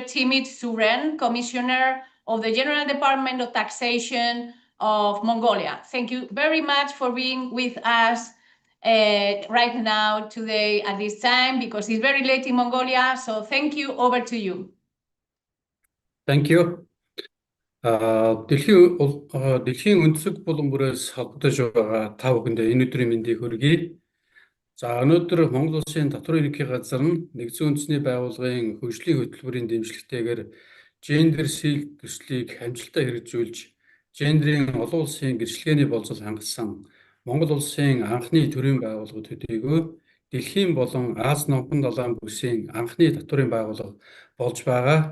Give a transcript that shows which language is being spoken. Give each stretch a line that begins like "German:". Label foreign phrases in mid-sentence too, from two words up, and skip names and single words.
English: Timit Suren, Commissioner of the General Department of Taxation of Mongolia. Thank you very much for being with us right now today at this time, because it's very late in Mongolia. So thank you. Over to you. Thank you.
Mongolian: Дэлхийн өнцөг булан бүрээс холбогдож байгаа та бүхэндээ энэ өдрийн мэндийг хүргэе. За өнөөдөр Монгол Улсын татвар ерөнхий газар нь Нэгдсэн үндэсний байгууллагын хөгжлийн хөтөлбөрийн дэмжлэгтэйгээр гендер сил төслийг амжилттай хэрэгжүүлж, гендерийн олон улсын гэрчлэгээний боловсрол хангасан Монгол улсын анхны төрийн байгууллага төдийгүй дэлхийн болон Аз номхон далайн бүсийн анхны татврын байгууллага болж байгаа.